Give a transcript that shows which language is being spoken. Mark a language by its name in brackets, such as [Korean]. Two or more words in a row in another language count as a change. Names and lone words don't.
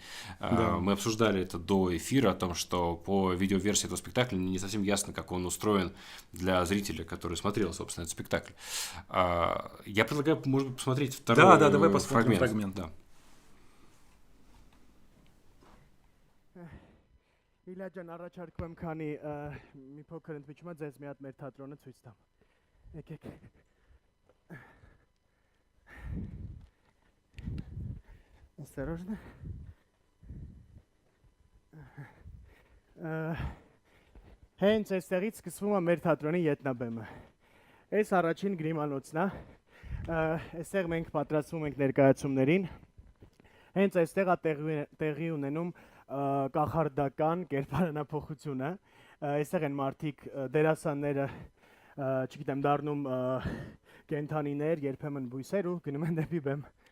[Russian] Мы обсуждали это до эфира, о том, что по видеоверсии этого спектакля не совсем ясно, как он устроен для зрителя, который смотрел, собственно, этот спектакль. Я предлагаю, может быть, посмотреть второй давай посмотрим фрагмент. Да. [Armenian] Իլյա ջան, առաջարկում եմ քանի մի փոքր ընդմիջումա ձեզ մի հատ մեր թատրոնը ցույց տամ։ Եկեք։ Осторожно. Հենց այստեղից սկսվում է մեր թատրոնի ետնաբեմը։ Այս առաջին գրիմանոցն է։ Այստեղ մենք պատրաստվում ենք ներկայացումներին։ Հենց այստեղ է տեղի ունենում կախարդական կերպարանափոխությունը։ Այստեղ են մարդիկ դերասանները, չգիտեմ, դառնում կենդանիներ, երբեմն բույսեր ու գնում են դեպի բեմ։